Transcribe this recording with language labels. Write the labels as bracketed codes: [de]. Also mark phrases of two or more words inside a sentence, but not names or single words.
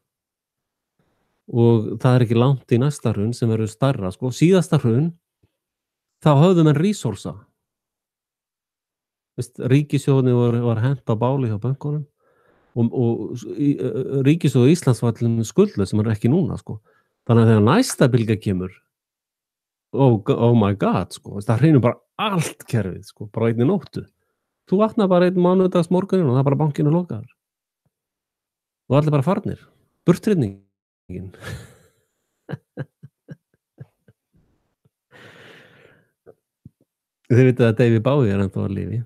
[is] Og það er ekki langt í næsta hrun sem verður stærra, sko. Síðasta hrun, þá höfðu menn resursa. Veist, ríkissjóðinni var hent á báli hjá bönkunum og ríkissjóð Íslands var allir skuldlaus sem er ekki núna, sko. Þannig að þegar næsta bylgja kemur, [en] oh my god, [is] sko, það hrynur bara allt kerfið, sko, bara á einni nóttu. Þú vaknar bara einn mánudags morguninn og það er bara bankinn lokaður. Og allir bara farnir. Burthryningin. Þið vitið að David Bowie er ennþá á lífi.